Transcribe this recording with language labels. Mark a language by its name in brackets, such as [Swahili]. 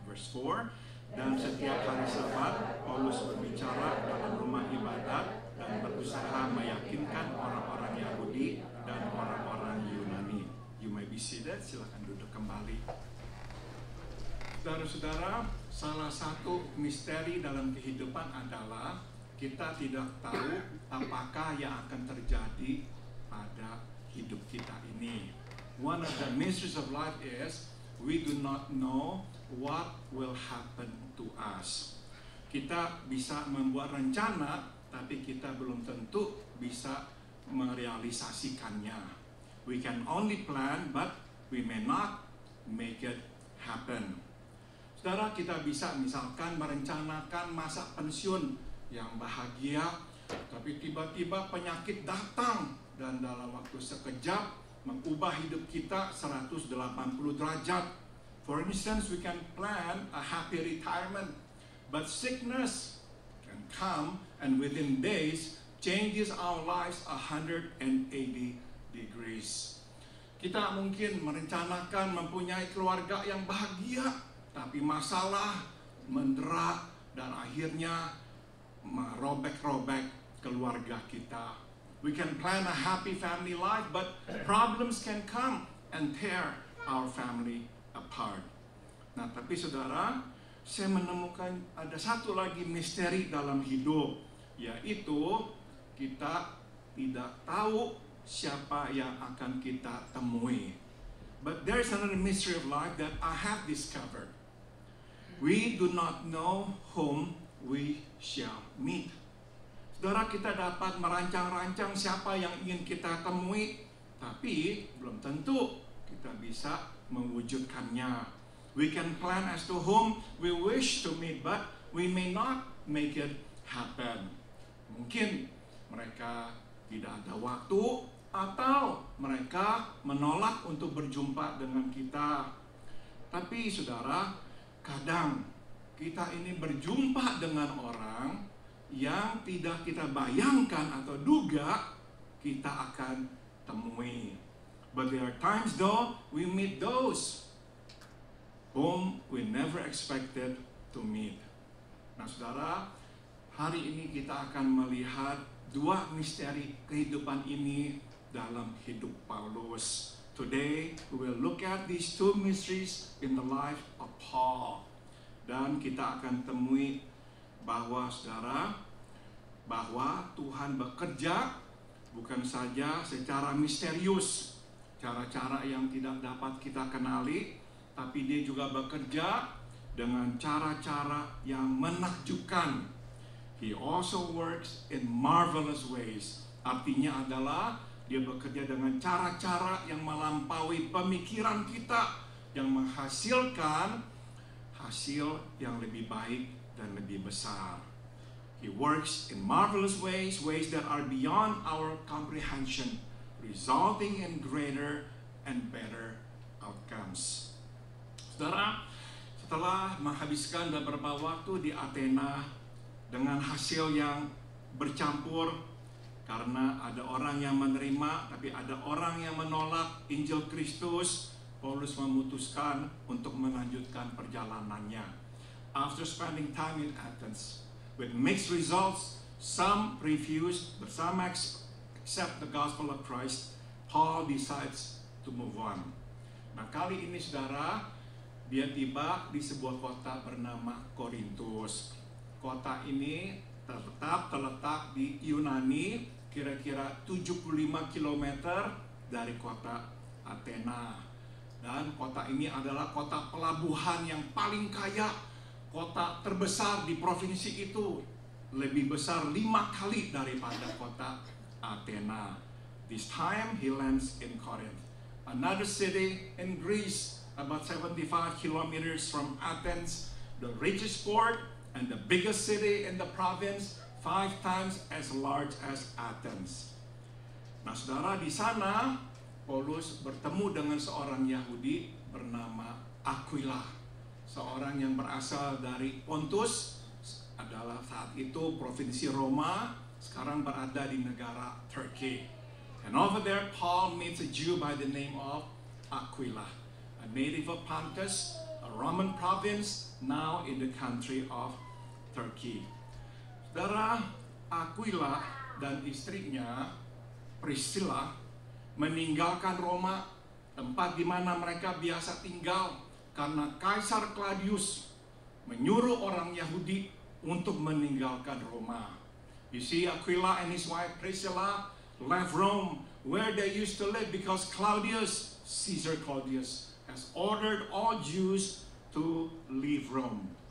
[English] Verse 4, [Indonesian] dan setiap hari Sabat, Paulus berbicara dalam rumah ibadat dan berusaha meyakinkan orang-orang Yahudi dan orang-orang Yunani. [English] You may be seated, [Indonesian] silakan duduk kembali. Saudara-saudara, salah satu misteri dalam kehidupan adalah kita tidak tahu apakah yang akan terjadi pada hidup kita ini. [English] One of the mysteries of life is we do not know what will happen to us. [Indonesian] Kita bisa membuat rencana, tapi kita belum tentu bisa merealisasikannya. [English] We can only plan, but we may not make it happen. [Indonesian] Saudara, kita bisa misalkan merencanakan masa pensiun yang bahagia, tapi tiba-tiba penyakit datang dan dalam waktu sekejap mengubah hidup kita 180 derajat. [English] For instance, we can plan a happy retirement, but sickness can come and within days changes our lives 180 degrees. [Indonesian] Kita mungkin merencanakan mempunyai keluarga yang bahagia, tapi masalah mendera dan akhirnya merobek-robek keluarga kita. [English] We can plan a happy family life, but problems can come and tear our family apart. [Indonesian] Nah, tapi saudara, saya menemukan ada satu lagi misteri dalam hidup, yaitu kita tidak tahu siapa yang akan kita temui. [English] But there's another mystery of life that I have discovered. We do not know whom we shall meet. [Indonesian] Saudara, kita dapat merancang-rancang siapa yang ingin kita temui, tapi belum tentu kita bisa mewujudkannya. [English] We can plan as to whom we wish to meet, but we may not make it happen. [Indonesian] Mungkin mereka tidak ada waktu, atau mereka menolak untuk berjumpa dengan kita. Tapi saudara, kadang kita ini berjumpa dengan orang yang tidak kita bayangkan atau duga kita akan temui. [English] But there are times though we meet those whom we never expected to meet. [Indonesian] Nah saudara, hari ini kita akan melihat dua misteri kehidupan ini dalam hidup Paulus. [English] Today we will look at these two mysteries in the life of Paul. [Indonesian] Dan kita akan temui bahwa saudara, bahwa Tuhan bekerja bukan saja secara misterius, cara-cara yang tidak dapat kita kenali, tapi dia juga bekerja dengan cara-cara yang menakjubkan. [English] He also works in marvelous ways. [Indonesian] Artinya adalah dia bekerja dengan cara-cara yang melampaui pemikiran kita, yang menghasilkan hasil yang lebih baik dan lebih besar. [English] He works in marvelous ways, ways that are beyond our comprehension, resulting in greater and better outcomes. [Indonesian] Saudara, setelah menghabiskan beberapa waktu di Athena dengan hasil yang bercampur, karena ada orang yang menerima tapi ada orang yang menolak Injil Kristus, Paulus memutuskan untuk melanjutkan perjalanannya. [English] After spending time in Athens with mixed results, some refused but some accept the gospel of Christ, Paul decides to move on. [Indonesian] Nah kali ini saudara, dia tiba di sebuah kota bernama Korintus. Kota ini terletak di Yunani, kira-kira 75 km dari kota Athena. Dan kota ini adalah kota pelabuhan yang paling kaya, kota terbesar di provinsi itu, lebih besar 5 kali daripada kota Athena. [English] This time he lands in Corinth, another city in Greece, about 75 kilometers from Athens, the richest port and the biggest city in the province, 5 times as large as Athens. [Indonesian] Nah saudara, di sana Paulus bertemu dengan seorang Yahudi bernama Aquila, seorang yang berasal dari Pontus, adalah saat itu provinsi Roma, sekarang berada di negara Turkey. [English] And over there Paul meets a Jew by the name of Aquila, a native of Pontus, a Roman province, now in the country of Turkey. [Indonesian] Saudara, Aquila dan istrinya Priscilla meninggalkan Roma, tempat di mana mereka biasa tinggal, karena Kaisar Claudius menyuruh orang Yahudi untuk meninggalkan Roma. [English] You see, Aquila and his wife Priscilla left Rome, where they used to live, because Caesar Claudius, has ordered all Jews to leave Rome.